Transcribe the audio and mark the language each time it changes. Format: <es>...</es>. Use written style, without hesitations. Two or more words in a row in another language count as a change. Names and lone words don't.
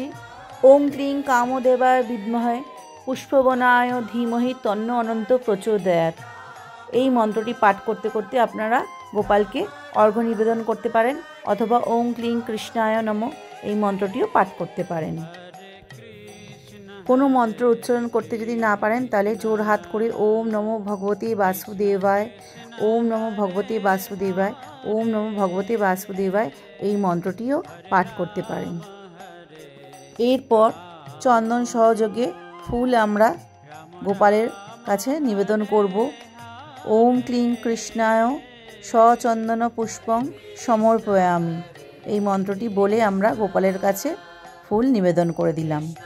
<sa>ওম ক্লিং কামদেবায় বিদ্মহে পুষ্পবনায় ধীমহি তন্ন অনন্ত প্রচোদয়াৎ।</sa> <bn>এই মন্ত্রটি পাঠ করতে করতে আপনারা গোপালকে অর্ঘ্য নিবেদন করতে পারেন, অথবা</bn> <sa>ওম ক্লিং কৃষ্ণায় নমঃ</sa> <bn>এই মন্ত্রটিও পাঠ করতে পারেন। কোনো মন্ত্র উচ্চারণ করতে যদি না পারেন তাহলে জোর হাত করে</bn> <sa>ওম নমো ভগবতে বাসুদেবায়, ওম নমো ভগবতে বাসুদেবায়, ওম নমো ভগবতে বাসুদেবায়</sa> <bn>এই মন্ত্রটিও পাঠ করতে পারেন। এরপর চন্দন সহযোগে ফুল আমরা গোপালের কাছে নিবেদন করব।</bn> <sa>ওম ক্লিং কৃষ্ণায় সচন্দন পুষ্পং সমর্পয়ামি</sa> <bn>এই মন্ত্রটি বলে আমরা গোপালের কাছে ফুল নিবেদন করে দিলাম।</bn>